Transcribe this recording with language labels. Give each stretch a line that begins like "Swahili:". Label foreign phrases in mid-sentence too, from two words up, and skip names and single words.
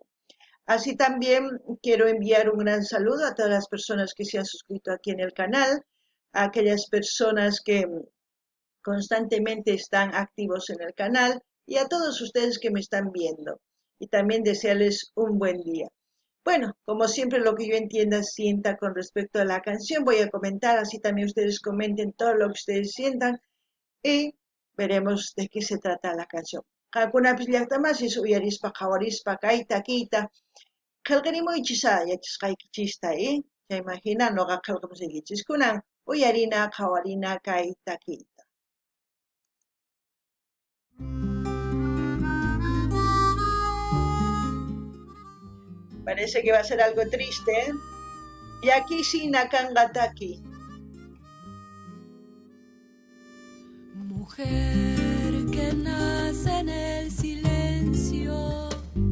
Spanish: Así también quiero enviar un gran saludo a todas las personas que se han suscrito aquí en el canal, a aquellas personas que constantemente están activos en el canal y a todos ustedes que me están viendo. Y también desearles un buen día. Bueno, como siempre lo que yo entienda, sienta con respecto a la canción, voy a comentar, así también ustedes comenten todo lo que ustedes sientan y veremos de qué se trata la canción.
Quechua: Qankunapis llaqtamasis uyarispa qhawarispa kayta kiyta qillqirimunchisa yachasqaykichista chaymahina noqa qillqimusaykichis kunan uyarina qhawarina kayta kiyta.
Spanish: Parece que va a ser algo triste, ¿eh? Y aquí sí, Nakangataki. Mujer que nace en el silencio,